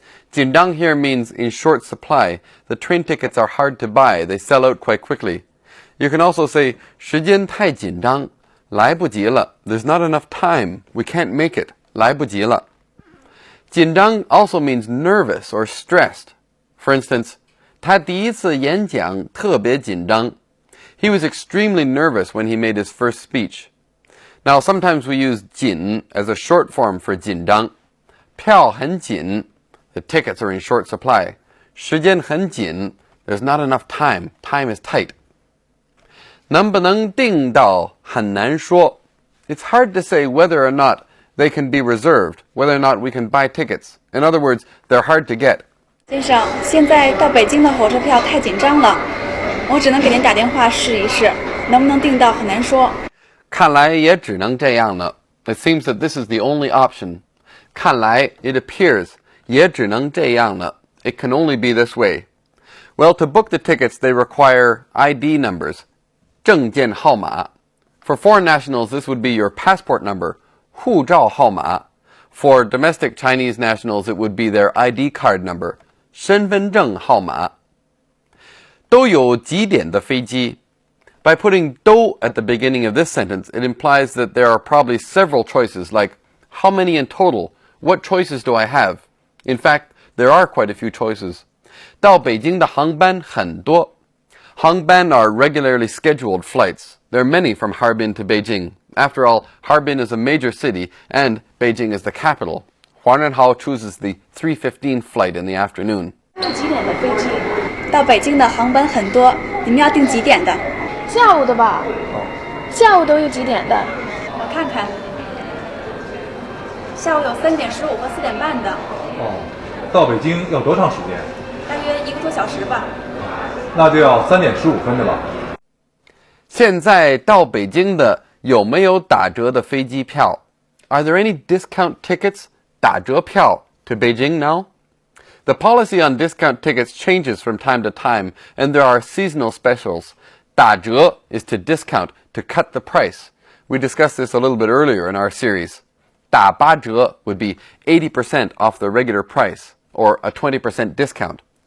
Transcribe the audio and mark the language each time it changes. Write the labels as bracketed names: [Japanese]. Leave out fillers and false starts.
[English] 紧张 here means in short supply. The train tickets are hard to buy. They sell out quite quickly. You can also say [Chinese] 时间太紧张，来不及了。 [English] There's not enough time. We can't make it. [Chinese] 来不及了。 [English] 紧张 also means nervous or stressed. For instance, [Chinese] 他第一次演讲特别紧张。 [English] He was extremely nervous when he made his first speech. Now, sometimes we use 紧 as a short form for 紧张。 [Chinese] 票很紧 [English] The tickets are in short supply. [Chinese] 时间很紧 [English] There's not enough time. Time is tight. [Chinese] 能不能订到很难说 [English] It's hard to say whether or not they can be reserved, whether or not we can buy tickets. In other words, they're hard to get. [Chinese] 先生，现在到北京的火车票太紧张了，我只能给您打电话试一试，能不能订到很难说。看来也只能这样了。 [English] It seems that this is the only option. [Chinese] 看来 [English] it appears [Chinese] 也只能这样了。 [English] It can only be this way. Well, to book the tickets, they require ID numbers. [Chinese] 证件号码. [English] For foreign nationals, this would be your passport number. [Chinese] 护照号码. [English] For domestic Chinese nationals, it would be their ID card number. [Chinese] 身份证号码。都有几点的飞机? [English] By putting 都 at the beginning of this sentence, it implies that there are probably several choices, like how many in total? What choices do I have? In fact, there are quite a few choices. [Chinese] 到北京的航班很多. [English] Hangbang are regularly scheduled flights. There are many from Harbin to Beijing. After all, Harbin is a major city and Beijing is the capital. Huang Renhao chooses the 3:15 flight in the afternoon. [Chinese] 有几点的飞机？到北京的航班很多，你们要订几点的？下午的吧。下午都有几点的？我看看。下午有3点15和4点半的。到北京要多长时间？大约1个多小时吧。那就要3点15分的了。现在到北京的有没有打折的飞机票？ [English] Are there any discount tickets? [Chinese] 打折票 [English] to Beijing now? The policy on discount tickets changes from time to time, and there are seasonal specials. 打折 is to discount, to cut the price. We discussed this a little bit earlier in our series. 打八折 would be 80% off the regular price, or a 20% discount.